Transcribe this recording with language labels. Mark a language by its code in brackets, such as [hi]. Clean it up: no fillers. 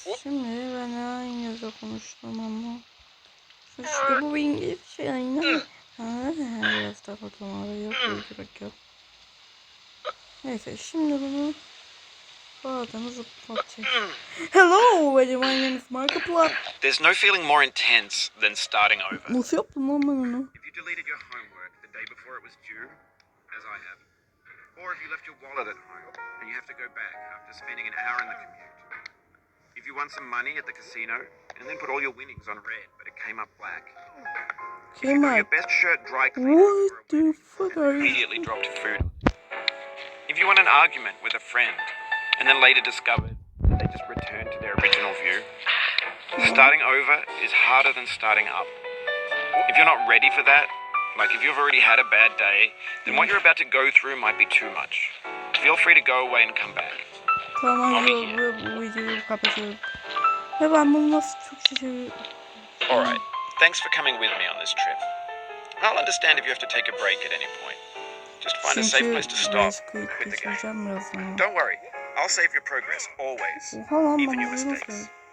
[tr] Şimdi ben İngilizce konuştum ama suçlu bu İngilizce yayını. Biraz daha bakalım yok gerek yok. Neyse şimdi bunu bu adamı zıplatacağız. [en] Hello, my name is Markiplier. There's no feeling more intense than starting over. [tr] Nasıl yaptım lan ben onu? [en] If you deleted your homework the day before it was due, as I have, or if you left your wallet at home and you have to go back after spending an hour in the commute. If you won some money at the casino and then put all your winnings on red, but it came up black. If you got your best shirt dry cleaned What the fuck are you? Immediately dropped food. If you won an argument with a friend and then later discovered that they just returned to their original view, starting over is harder than starting up. If you're not ready for that, like if you've already had a bad day, then what you're about to go through might be too much. Feel free to go away and come back. [tr] Tamam, bu videoyu kapatıyorum. Ve ben bunu nasıl çok seviyorum. [en] Alright, thanks for coming with me on this trip. I'll understand if you have to take a break at any point. Just find a safe place to stop with the game. Don't worry, I'll save your progress, always, even your mistakes.